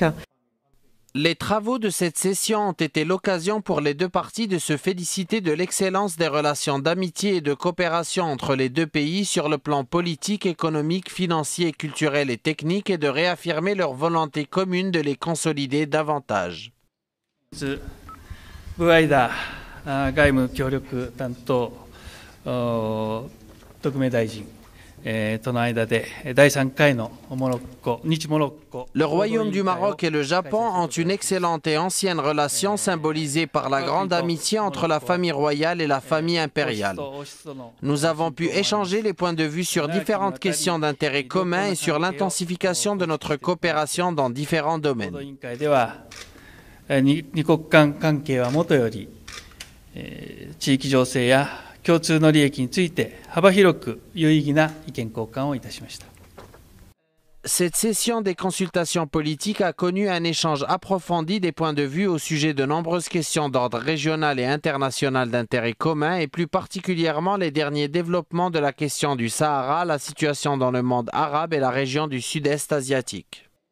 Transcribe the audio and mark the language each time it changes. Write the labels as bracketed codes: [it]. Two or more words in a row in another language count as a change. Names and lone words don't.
[fr] Les travaux de cette session ont été l'occasion pour les deux parties de se féliciter de l'excellence des relations d'amitié et de coopération entre les deux pays sur le plan politique, économique, financier, culturel et technique, et de réaffirmer leur volonté commune de les consolider davantage. [ja] ブアイダ外務協力担当特命大臣 Le [fr] Royaume du Maroc et le Japon ont une excellente et ancienne relation symbolisée par la grande amitié entre la famille royale et la famille impériale. Nous avons pu échanger les points de vue sur différentes questions d'intérêt commun et sur l'intensification de notre coopération dans différents domaines. [ja] 共通の利益について幅広く有意義な意見交換をいたしました。 [fr] Cette session des consultations politiques a connu un échange approfondi des points de vue au sujet de nombreuses questions d'ordre régional et international d'intérêt commun, et plus particulièrement les derniers développements de la question du Sahara, la situation dans le monde arabe et la région du sud-est asiatique.